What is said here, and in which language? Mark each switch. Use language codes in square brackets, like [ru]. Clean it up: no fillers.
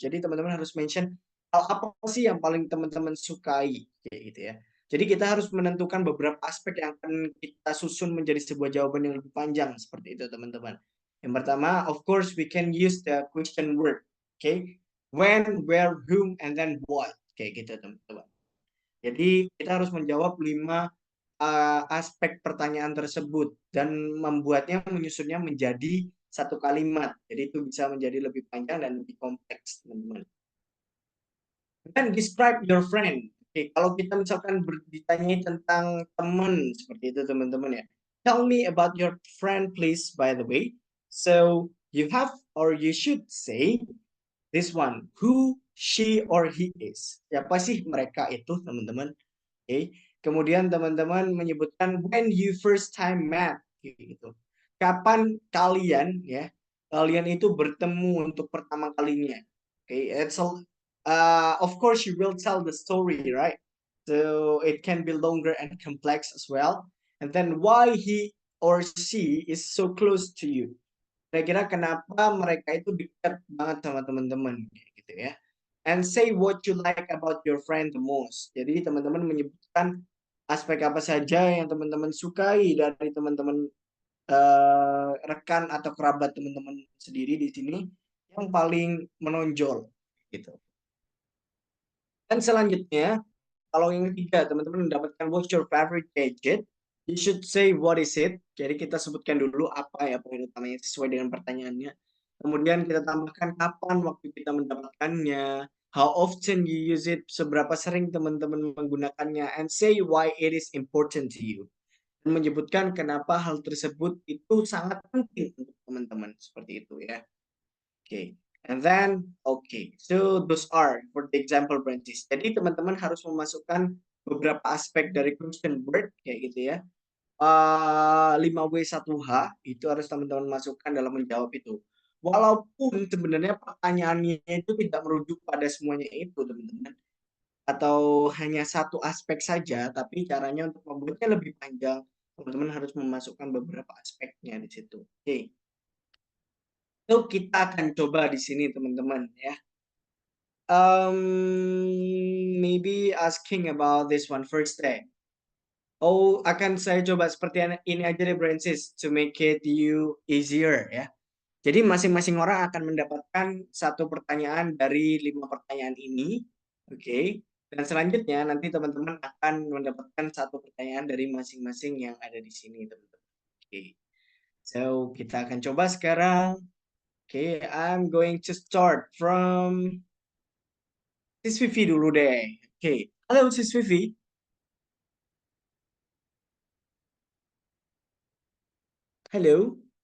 [id] Jadi teman-teman harus mention hal apa sih yang paling teman-teman sukai kayak gitu ya. Jadi kita harus menentukan beberapa aspek yang akan kita susun menjadi sebuah jawaban yang lebih panjang seperti itu teman-teman. Yang pertama, [en] of course we can use the question word. Okay? When, where, whom, and then what. [id] Kayak gitu teman-teman. Jadi kita harus menjawab 5 aspek pertanyaan tersebut dan membuatnya menyusunnya menjadi 1 kalimat. Jadi itu bisa menjadi lebih panjang dan lebih kompleks, teman-teman. Dan [en] describe your friend. [id] Oke, kalau kita misalkan ditanyai tentang teman seperti itu, teman-teman ya. [en] Tell me about your friend, please, by the way. So you have or you should say this one, who she or he is. [id] Siapa sih mereka itu, teman-teman? Oke. Kemudian teman-teman menyebutkan [en] when you first time met [id] gitu. Kapan kalian ya, kalian itu bertemu untuk pertama kalinya. [en] Oke, of course you will tell the story, right? So it can be longer and complex as well. And then why he or she is so close to you. [id] Kira-kira kenapa mereka itu dekat banget sama teman-teman gitu ya. [en] And say what you like about your friend the most. [id] Jadi teman-teman menyebutkan aspek apa saja yang teman-teman sukai dari teman-teman rekan atau kerabat teman-teman sendiri di sini yang paling menonjol gitu. Dan selanjutnya, kalau yang ketiga teman-teman mendapatkan [en] what's your favorite gadget, you should say what is it. [id] Jadi kita sebutkan dulu apa ya poin utamanya sesuai dengan pertanyaannya. Kemudian kita tambahkan kapan waktu kita mendapatkannya, [en] how often you use it, [id] seberapa sering teman-teman menggunakannya, [en] and say why it is important to you. [id] Dan menyebutkan kenapa hal tersebut itu sangat penting untuk teman-teman, seperti itu ya. [en] Okay. And then, okay, so those are for the example branches. [id] Jadi teman-teman harus memasukkan beberapa aspek dari question word kayak gitu ya. 5W1H itu harus teman-teman masukkan dalam menjawab itu. Walaupun sebenarnya pertanyaannya itu tidak merujuk pada semuanya itu, teman-teman. Atau hanya satu aspek saja, tapi caranya untuk membuatnya lebih panjang, teman-teman harus memasukkan beberapa aspeknya di situ. Oke. So, kita akan coba di sini, teman-teman, ya. [en] Maybe asking about this one first day. [id] Oh, akan saya coba seperti ini aja deh, Brancis, [en] to make it you easier [id] ya. Jadi masing-masing orang akan mendapatkan satu pertanyaan dari 5 pertanyaan ini, oke. Dan selanjutnya nanti teman-teman akan mendapatkan satu pertanyaan dari masing-masing yang ada di sini, teman-teman. Oke. So, kita akan coba sekarang. [en] Oke, I'm going to start from Sis Vivi [id] dulu deh. Oke. Halo Sis Vivi. Halo.